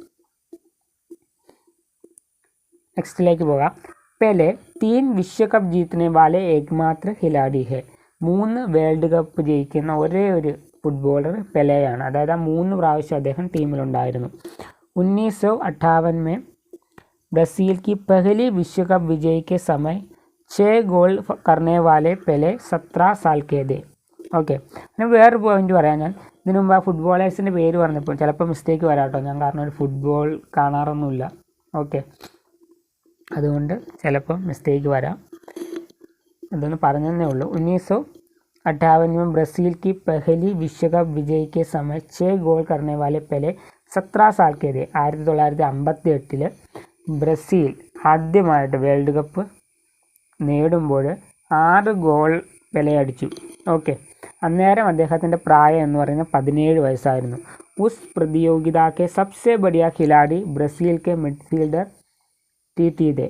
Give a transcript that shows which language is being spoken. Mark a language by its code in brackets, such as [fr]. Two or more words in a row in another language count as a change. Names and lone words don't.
[ml] നെക്സ്റ്റിലേക്ക് പോകാം. [hi] पेले 3 विश्वकप जीतने वाले एकमात्र खिलाड़ी है. [ml] 3 [en] world cup [ml] ജയിക്കുന്ന ഒരേ ഒരു ഫുട്ബോളർ പെലെയാണ്. അതായത് ആ 3 പ്രാവശ്യം അദ്ദേഹം ടീമിലുണ്ടായിരുന്നു. [hi] 1958 में ब्राज़ील की पहली विश्व कप विजय के समय 6 गोल करने वाले पेले 17 साल के थे. [ml] ഓക്കെ, പിന്നെ വേറൊരു പോയിന്റ് പറയാം. ഞാൻ ഇതിനു മുമ്പ് ആ ഫുട്ബോളേഴ്സിൻ്റെ പേര് പറഞ്ഞപ്പോൾ ചിലപ്പോൾ മിസ്റ്റേക്ക് വരാം കേട്ടോ. ഞാൻ കാരണം ഒരു ഫുട്ബോൾ കാണാറൊന്നുമില്ല. ഓക്കെ, അതുകൊണ്ട് ചിലപ്പോൾ മിസ്റ്റേക്ക് വരാം. അതൊന്ന് പറഞ്ഞതേ ഉള്ളൂ. [hi] 1958 में ब्राज़ील की पहली विश्व कप विजय के समय 6 गोल करने वाले पेले 17 साल के थे. [ml] 1958 ബ്രസീൽ ആദ്യമായിട്ട് [en] world cup [ml] നേടുമ്പോൾ 6 ഗോൾ പെലെ അടിച്ചു. ഓക്കെ, അന്നേരം അദ്ദേഹത്തിൻ്റെ പ്രായം എന്ന് പറയുന്നത് 17 വയസ്സായിരുന്നു. [hi] उस प्रतियोगिता के सबसे बढ़िया खिलाड़ी ब्राज़ील के मिडफ़ील्डर टी दे.